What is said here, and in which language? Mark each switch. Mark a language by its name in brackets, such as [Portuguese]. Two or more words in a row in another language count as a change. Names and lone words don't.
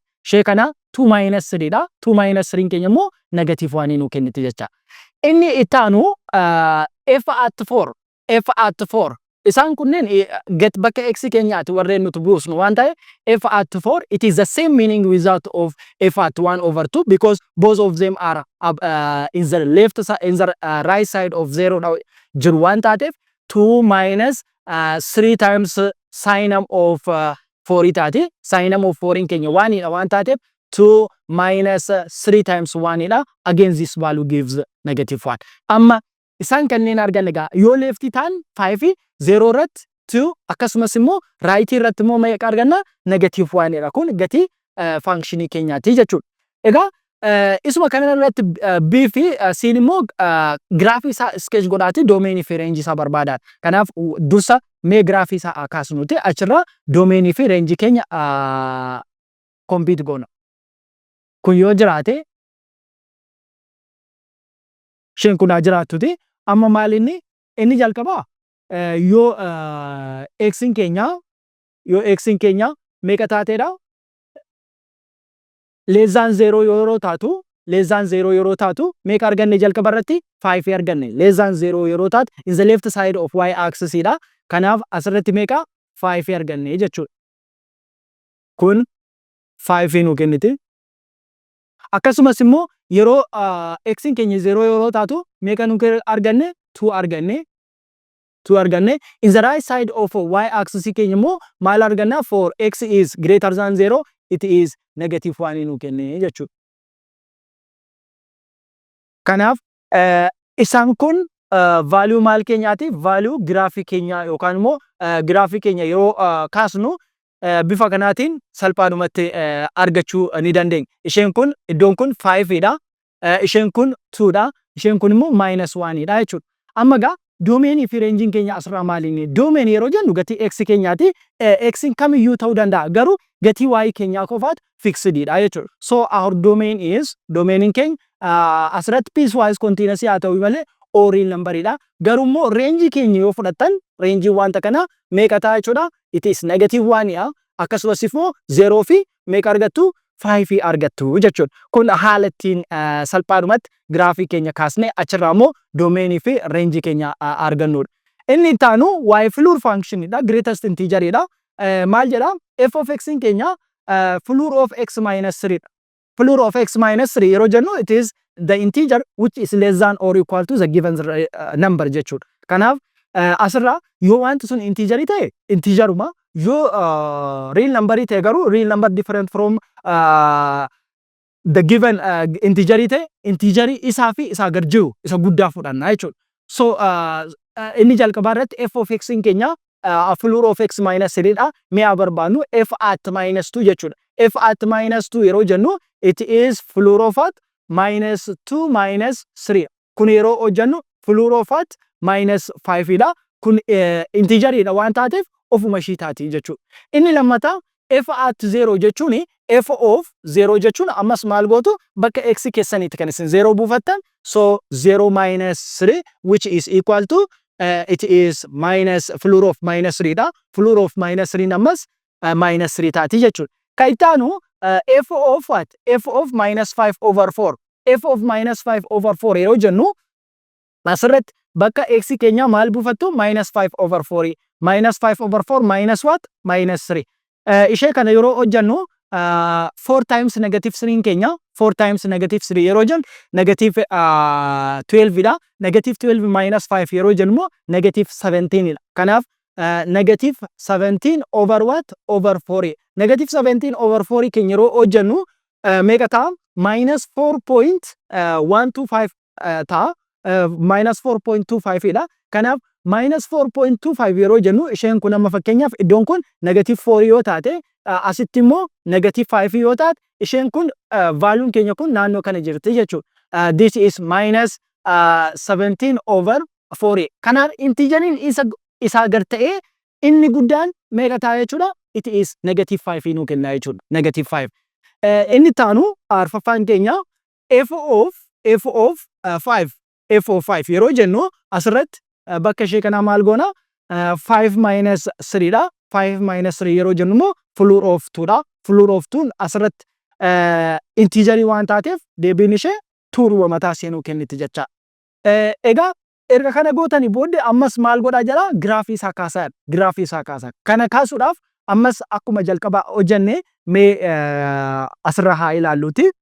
[Oromo] Ishee kana 2 minus 3 dha. 2 minus 3 keenya immoo negative 1 nu kenniti jecha. Inni itti aanu [English] f at 4. F at 4. [Oromo] Isaan kunneen get bakka x keenyaati warreen nuti buusnu waan ta'e [English] f at 4 it is the same meaning without of f at 1 over 2 because both of them are in the left side in the right side of 0 [Oromo] jiru waan taateef 2 [English] minus 3 times sinum of 4 [Oromo] taati. [English] Sinum of 4 [Oromo] keenya 1 dha waan taateef 2 [English] minus 3 times 1 [Oromo] dha. [English] Again this value gives negative 1. [Oromo] Amma isaan kanneen argan egaa yoo lefti taan 5 0 irratti 2 akkasumas immoo right irratti immoo meeqa arganna? Negative 1 dha. Kun gatii functionii keenyaati jechuudha. Egaa isuma kana irratti b fi c immoo graafii isaa sketch godhaati domain fi range isaa barbaadan. Kanaaf dursa mee graafii isaa kaasnuti achirra domain fi range keenya compute goona. Kun yoo jiraate isheen kun jiraattuti. Amma maal inni jalqabaa yoo x keenya meeqa taateedha? [English] Less than 0 [Oromo] yeroo taatu meeqa arganne jalqaba irratti? 5 arganne. [English] Less than 0 [Oromo] yeroo taatu [English] in the left side of y axis dha. [Oromo] Kanaaf asirratti meeqa? 5 arganne jechuudha. Kun 5 nu kenniti. Akkasumas immoo yeroo x keenya 0 yeroo taatu meeqa nu arganne? 2 arganne. [English] In the right side of y axis [Oromo] keenya immoo maal arganna? [English] For x is greater than 0 it is negative 1 [Oromo] nu kenne jechuudha. Kanaaf isaan kun value maal keenyaati? Value graafii keenya yookaan immoo graafii keenya yeroo kaasnu bifa kanaatiin salphaadhumatti argachuu ni dandeenya. Isheen kun iddoon kun 5 dha. Isheen kun 2 dha. Isheen kun immoo -1 dha jechuudha. Amma gaa domain fi range keenya asirraa maaliini? Domain yeroo jennu gatii x keenyaati. X kamiyyuu ta'uu danda'a. Garuu gatii y keenyaa qofaatu fixed dha jechuudha. [English] So our domain is domain [Oromo] keenya asirratti [English] piecewise continuous [Oromo] haa ta'u malee [English] or real number dha. [Oromo] Garuu immoo range keenya yoo fudhattan range wanta kana meeqa ta'a jechuudha? [English] It is negative 1 dha. [Oromo] Akkasumas immoo 0 fi meeqa argattu? 5 argattu jechuudha. Kun haala ittiin salphaadhumatti graafii keenya kaasnee achirraa immoo domain fi range keenya argannudha. Inni itti aanu y [English] floor function [Oromo] dha. [English] Greatest integer [Oromo] dha. Maal jedha? [English] F of x keenya floor of x minus 3 dha. Floor of x minus 3 [Oromo] yeroo jennu [English] it is the integer which is less than or equal to the given number jechuudha. [Oromo] Kanaaf asirraa yoo wanti sun integer ta'e integeruma yoo [English] real number [Oromo] ta'e garuu [English] real number different from the given integer [Oromo] ta'e integer isaa fi isaa gad jiru isa guddaa fudhanna jechuudha. [English] So [Oromo] inni jalqabaa irratti [English] f of x keenya floor of x minus 3 dha. [Oromo] Mee barbaannu [English] f at minus 2 [Oromo] jechuudha. [English] F at minus 2 [Oromo] yeroo jennu [English] it is floor of at minus 2 minus 3. Kun yeroo hojjennu floor of at minus 5 dha. [Oromo] Kun integer dha waan taateef ofuma ishii taati jechuudha. Inni lammataa [English] f at 0 [Oromo] jechuun [English] f of 0 [Oromo] jechuun ammas maal gootu bakka x keessanitti kan isin 0 buufattan. [English] So 0 minus 3 which is equal to it is minus floor of minus 3 dha. Floor of minus 3 ammas minus 3 [Oromo] taati jechuudha. Kan itti aanu [English] f of what? F of minus 5 over 4. f of minus 5 over 4 [Oromo] yeroo jennu asirratti bakka x keenya maal buufattu [English] minus 5 over 4 minus 5 over 4 minus what minus 3 [Oromo] ishee kana yeroo hojjennu [English] 4 times negative 3 keenya 4 times negative 3 [Oromo] yeroo jennu [English] negative 12 dha negative 12 minus 5 [Oromo] yeroo jennu [English] negative 17 [Oromo] dha kanaaf [English] negative 17 over what over 4 negative 17 over 4 [Oromo] keenya yeroo hojjennu meeqa ta'a [English] minus [Oromo] 4.125 ta'a minus 4.25 dha kanaaf minus 4.25 yeroo jennu isheen kun amma fakkeenyaaf iddoon kun negative 4 yoo taate asitti immoo negative 5 yoo taate isheen kun valuun keenya kun naannoo kana jirti jechuudha [English] this is minus 17 over 4 [Oromo] kanaaf intigeriin isaa gar ta'ee inni guddaan meeqa ta'a jechuudha [English] it is negative 5 [Oromo] nuu kenna jechuudha negative 5 inni taanu arfaffaan keenya [English] f of 5 f of 5 [Oromo] yeroo jennu asirratti bakka ishee kanaa maal goona 5 minus 3 dha 5 minus 3 yeroo jennu immoo [English] floor of 2 [Oromo] dha [English] floor of 2 [Oromo] asirratti integerii waan taateef deebiin ishee 2 mataa seenuu kenniti jecha egaa erga kana gootanii booddee ammas maal godhaa jira giraafii isaa kaasaa kana kaasuudhaaf ammas akkuma jalqabaa hojjenne mee asirra haa ilaalluuti